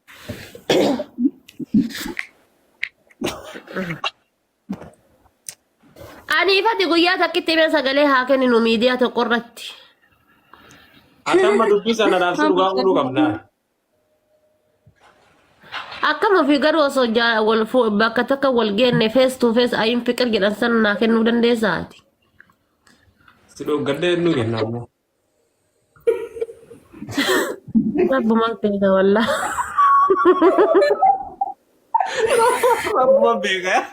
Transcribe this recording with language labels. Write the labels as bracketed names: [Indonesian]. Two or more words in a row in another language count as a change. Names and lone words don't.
[Oromo] Ani ifatti guyyaa takkitti himee sagalee haa kenninu miidiyaa tokko irratti. Akkama dubbii sana dhaabsi dhugaa godhuu qabna. Akkama fi garuu osoo bakka takka wal geenne [English] face to face [Amharic] አይን ፍቅር [Oromo] jedhan sana naa kennuu dandeessaati. Si dhoggadee nu kenna ammoo. Rabbumaan beeka wallaa. Rabbumaan beeka.